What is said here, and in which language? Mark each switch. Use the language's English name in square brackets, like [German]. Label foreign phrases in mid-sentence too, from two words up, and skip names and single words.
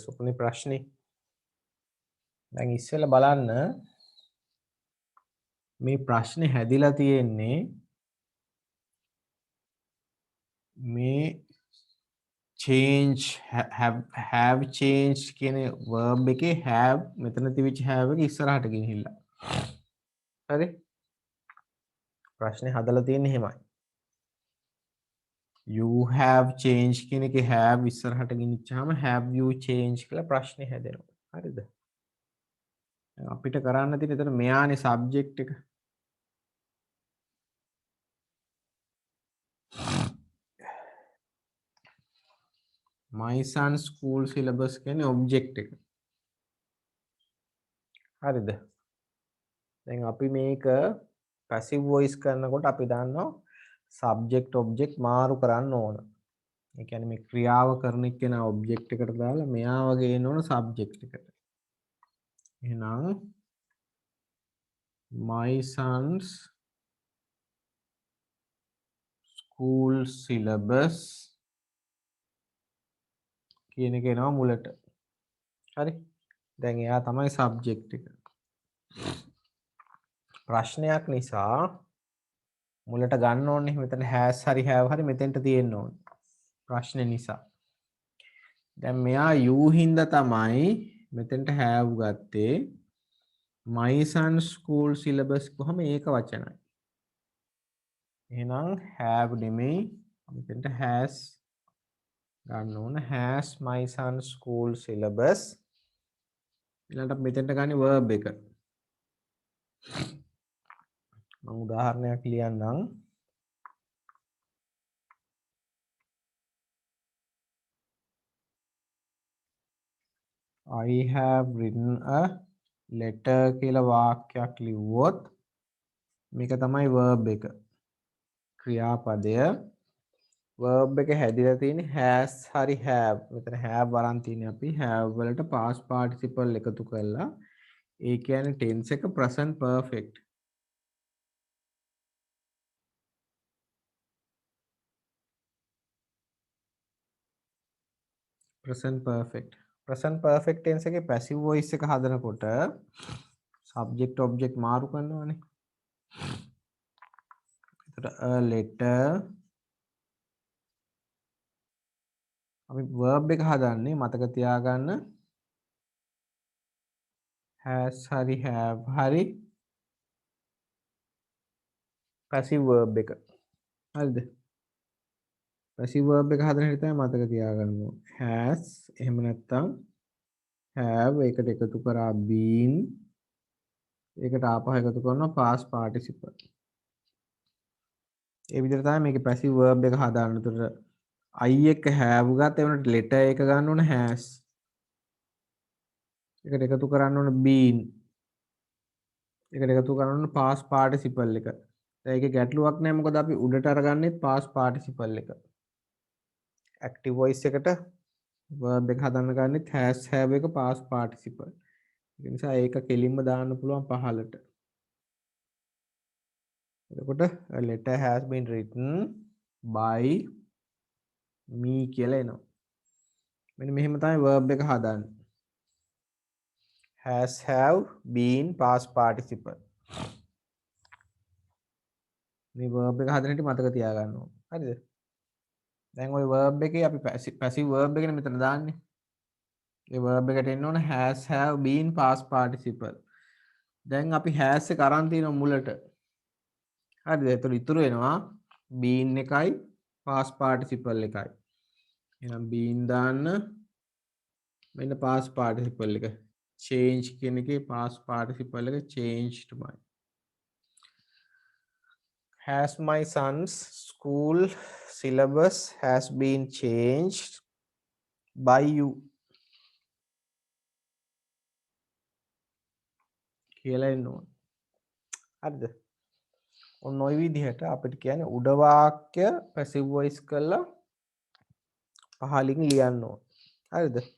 [Sinhala] ඔකනේ ප්‍රශ්නේ. දැන් ඉස්සෙල්ලා බලන්න මේ ප්‍රශ්නේ හැදිලා තියෙන්නේ මේ [English] change have changed [Sinhala] කියන verb එකේ have මෙතන තිබිච්ච have එක ඉස්සරහට ගෙනහිල්ලා. හරි? ප්‍රශ්නේ හදලා තියෙන්නේ එහෙමයි. [English] You have changed [Sinhala] කියන එකේ have ඉස්සරහට ගෙනිච්චාම [English] have you changed [Sinhala] කියලා ප්‍රශ්නේ හැදෙනවා. හරිද? අපිට කරන්න තියෙන එතන මෙයානේ subject එක. [English] My son's school syllabus [Sinhala] කියන්නේ object එක. හරිද? දැන් අපි මේක [English] passive voice [Sinhala] කරනකොට අපි දන්නවා [English] subject object [Sinhala] මාරු කරන්න ඕන. ඒ කියන්නේ මේ ක්‍රියාව කරන එක්කෙනා object එකට දාලා මෙයා වගේ එන්න ඕන subject එකට. එහෙනම් [English] my son's school syllabus [Sinhala] කියන එක එනවා මුලට. හරි? දැන් එයා තමයි subject එක. ප්‍රශ්නයක් නිසා මුලට ගන්න ඕනේ. මෙතන has හරි have හරි මෙතෙන්ට තියෙන්න ඕනේ. ප්‍රශ්නේ නිසා. දැන් මෙයා you හින්දා තමයි මෙතෙන්ට have ගත්තේ. [English] my son school syllabus [Sinhala] කොහම ඒක වචනයි. එහෙනම් have නෙමෙයි මෙතෙන්ට has ගන්න ඕන. [English] has my son school syllabus. [Sinhala] ඊළඟට මෙතෙන්ට ගන්න verb එක. මම උදාහරණයක් ලියන්නම්. [English] I have written a letter [Sinhala] කියලා වාක්‍යයක් ලිව්වොත් මේක තමයි verb එක. ක්‍රියාපදය verb එක හැදිලා තියෙන්නේ has හරි have. මෙතන have වරන් තියෙන්නේ අපි have වලට [English] past participle [Sinhala] එකතු කරලා ඒ කියන්නේ tense එක [English] present perfect. present perfect. present perfect tense එකේ passive voice එක හදනකොට subject object [Sinhala] මාරු කරනවානේ. එතකොට [English] a letter [Sinhala] අපි verb එක හදන්නේ මතක තියාගන්න has හරි have හරි [English] passive verb [Sinhala] එක. හරිද? [English] passive verb [Sinhala] එක හදන හැටි තමයි මතක තියාගන්න ඕනේ. has එහෙම නැත්නම් have ඒකට එකතු කරා been ඒකට ආපහු එකතු කරනවා [English] past participle. [Sinhala] ඒ විදිහට තමයි මේකේ [English] passive verb [Sinhala] එක හදාන්න. උතර I එක have ගත්ත ඒ වුණාට letter එක ගන්න ඕන has. ඒකට එකතු කරන්න ඕන been. ඒකට එකතු කරන්න ඕන [English] past participle [Sinhala] එක. දැන් ඒකේ ගැටලුවක් නැහැ මොකද අපි උඩට අරගන්නේ [English] past participle [Sinhala] එක. [English] active voice එකට verb [Sinhala] එක හදන්න ගන්නෙත් [English] has have එක past participle. [Sinhala] ඒ නිසා ඒක කෙලින්ම දාන්න පුළුවන් පහලට. [English] එතකොට a letter has been written by me [Sinhala] කියලා එනවා. මෙන්න මෙහෙම තමයි verb එක හදන්නේ. [English] has have been past participle. [Sinhala] මේ verb එක හදන හැටි මතක තියාගන්න ඕනේ. හරිද? දැන් ওই verb එකේ අපි [English] passive verb [Sinhala] එකනේ මෙතන දාන්නේ. [English] ඒ verb [Sinhala] එකට එන්න ඕන [English] has have been past participle. [Sinhala] දැන් අපි has එක අරන් තියෙනවා මුලට. හරිද? එතකොට ඉතුරු වෙනවා been එකයි [English] past participle [Sinhala] එකයි. එහෙනම් been දාන්න මෙන්න [English] past participle [Sinhala] එක. [English] change [Sinhala] කියන එකේ [English] past participle එක changed by. Has my son's school syllabus has been changed by you [Sinhala] කියලා එන්න ඕන. හරිද? ඔන්න ඔය විදිහට අපිට කියන්නේ උඩ වාක්‍ය [English] passive voice [Sinhala] කරලා පහලින් ලියන්න ඕන. හරිද?